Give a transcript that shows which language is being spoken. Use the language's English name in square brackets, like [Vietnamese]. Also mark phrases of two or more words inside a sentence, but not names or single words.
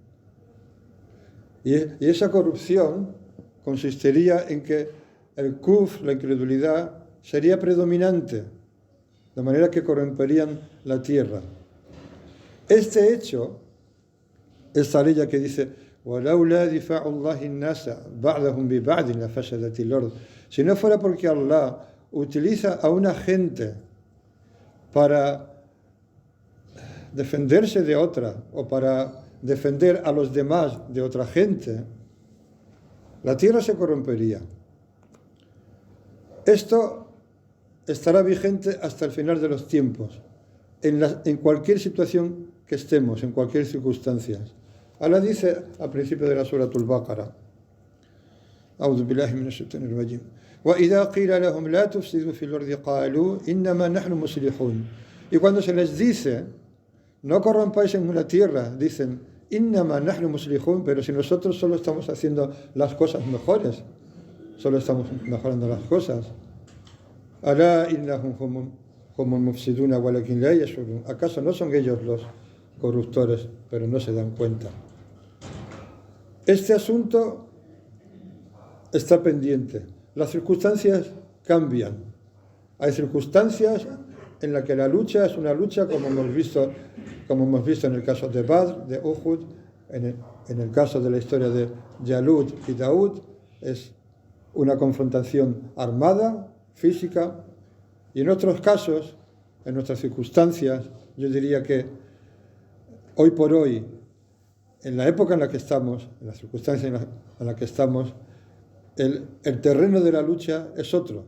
[Spanish] Y esa corrupción consistiría en que el kufr, la incredulidad, sería predominante, de manera que corromperían la tierra. Este hecho, esta ley que dice, [Arabic] وَلَوْلَا دِفَعُ اللَّهِ النَّاسَ بَعْضَهُمْ بِبَعْضٍ لَفَسَدَتِ الْأَرْضِ. [Spanish] Si no fuera porque Allah utiliza a una gente para defenderse de otra, o para defender a los demás de otra gente, la tierra se corrompería. Esto estará vigente hasta el final de los tiempos, en cualquier situación que estemos, en cualquier circunstancia. Allah dice al principio de la Suratul Baqara, [Arabic] أعوذ بالله من الشيطان الرجيم وإذا قيل لهم لا تفسدوا في الأرض قالوا إنما نحن مصلحون. [Spanish] Y cuando se les dice, no corrompáis en la tierra, dicen, [Arabic] إنما نحن مصلحون, [Spanish] pero si nosotros solo estamos haciendo las cosas mejores, solo estamos mejorando las cosas. [Arabic] ألا إنهم هم المفسدون ولكن لا يشعرون. [Spanish] ¿Acaso no son ellos los corruptores, pero no se dan cuenta? Este asunto está pendiente. Las circunstancias cambian. Hay circunstancias en las que la lucha es una lucha como hemos visto en el caso de Badr, de Uhud, en el caso de la historia de Jalut y Daud, es una confrontación armada, física, y en otros casos, en nuestras circunstancias, yo diría que hoy por hoy, en la época en la que estamos, en las circunstancias en las que estamos, el terreno de la lucha es otro.